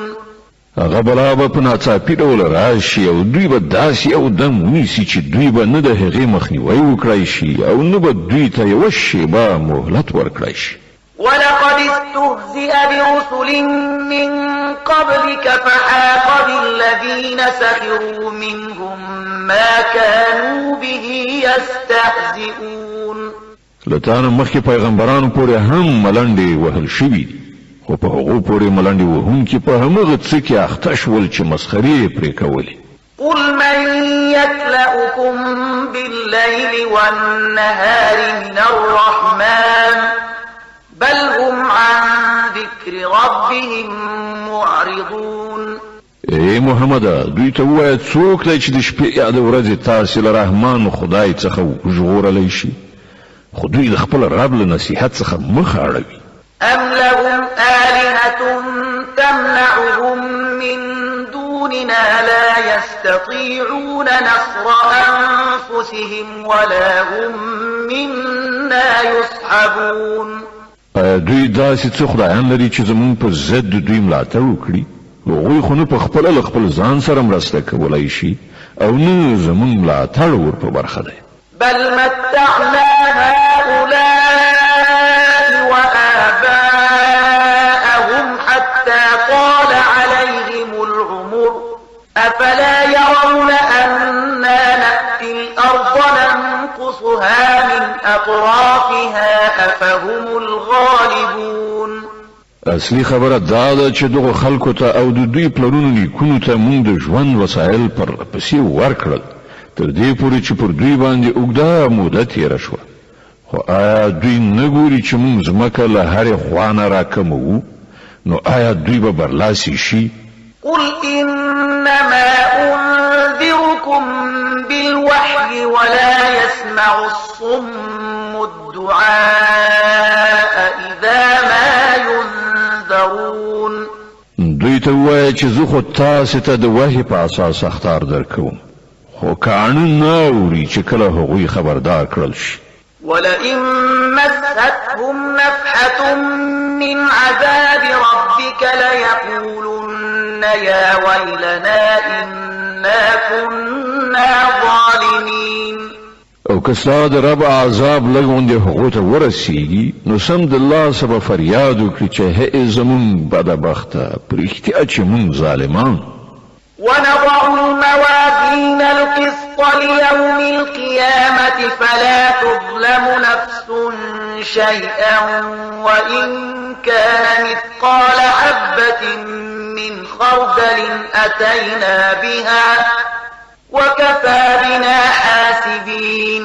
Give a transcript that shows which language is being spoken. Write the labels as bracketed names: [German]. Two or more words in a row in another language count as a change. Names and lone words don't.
[Pashto] هغه بلا به په ناڅاپي ډول راشي او دوی به داسې یو دم ونیسي چې دوی به نه د هغې مخنیوی وکړی شي او نه به دوی ته یوه شیبه مهلت ورکړی شي. [Arabic] ولقد استهزئ برسل من قبلك فحاق بالذين سخروا منهم ما كانوا به يستهزئون. [Pashto] له تانه مخکې پیغمبرانو پورې هم ملنډې وهل شوي دي خو په هغو پورې ملنډې وهونکي په همغه څه کې اخته شول چې مسخرې یې پرې کولې. [Arabic] قل من يكلأكم بالليل والنهار من الرحمن بل هم عن ذكر ربهم معرضون. [Pashto] ای محمد دوی ته ووایه څوک دی چې د شپې یا د ورځې تاسې له رحمان خدای څخه ژغورلی شي، خو دوی د خپل رب له نصیحت څخه مخ اړوي. [Arabic] أم لهم آلهة تمنعهم من دوننا لا يستطيعون نصر أنفسهم ولا هم منا يصحبون. [Pashto] دوی داسې څه خدایان لري چې زمونږ په ضد د دوی ملاتړ وکړي، هغوی خو نه په خپله له خپل ځان سره مرسته کولی شي او نه زمونږ ملاتړ ور په برخه دی. [Arabic] بل متعنا هؤلاء وآباءهم حتى طال عليهم العمر أفلا يرون أنا نأتي الأرض ننقصها من أطرافها أفهم الغالبون. [Pashto] اصلي خبره دا ده چې دغه خلکو ته او د دوی پلرونو نیکونو ته موږ د ژوند وسایل پر پسې ورکړل تر دې پورې چې پر دوی باندې اوږده موده تېره شوه، خو آیا دوی نه ګوري چې موږ ځمکه له هرې خوا نه راکموو؟ نو آیا دوی به برلاسي شي؟ [Arabic] قل إنما أنذركم بالوحي ولا يسمع الصم الدعاء إذا ما ينذرون. [Pashto] دوی ته ووایه چې زه خو تاسې ته د وحي په اساس اخطار درکوم، خو کاڼه نه اوري چې کله هغوی خبردار کړل شي. [Arabic] ولئن مستهم نفحة من عذاب ربك ليقولن يا ويلنا إنا كنا ظالمين. [Pashto] او که ستا د رب عذاب لږ غوندې هغو ته ورسیږي نو سمدلله سبه فریاد وکړي چې هئ زمونږ بدبخته په رښتیا چې مونږ ظالمان. [Arabic] ونضع الموازين القسط ليوم القيامة فلا تظلم نفس شيئا وإن كان مثقال حبة من خردل أتينا بها وكفى بنا حاسبين.